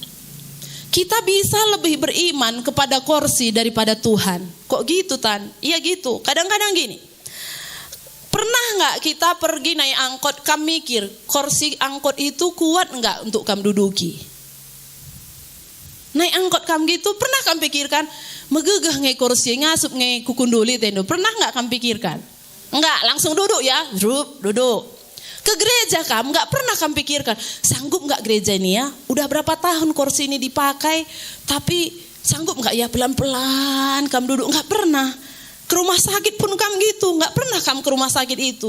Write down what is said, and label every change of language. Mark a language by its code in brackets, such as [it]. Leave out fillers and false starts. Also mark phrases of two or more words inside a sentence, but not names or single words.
[id] Kita bisa lebih beriman kepada kursi daripada Tuhan. Kok gitu Tan? Iya gitu, kadang-kadang gini. Pernah gak kita pergi naik angkot, kamu mikir kursi angkot itu kuat gak untuk kamu duduki? Naik angkot kamu gitu, pernah kamu pikirkan, [btx] megegah nge kursi, ngasup nge kukunduli tendo, [id] pernah gak kamu pikirkan? Enggak, langsung duduk ya, duduk. Ke gereja kamu gak pernah kamu pikirkan, sanggup gak gereja ini ya, udah berapa tahun kursi ini dipakai, tapi sanggup gak ya pelan-pelan kamu duduk, gak pernah. Ke rumah sakit pun kamu gitu, gak pernah kamu ke rumah sakit itu.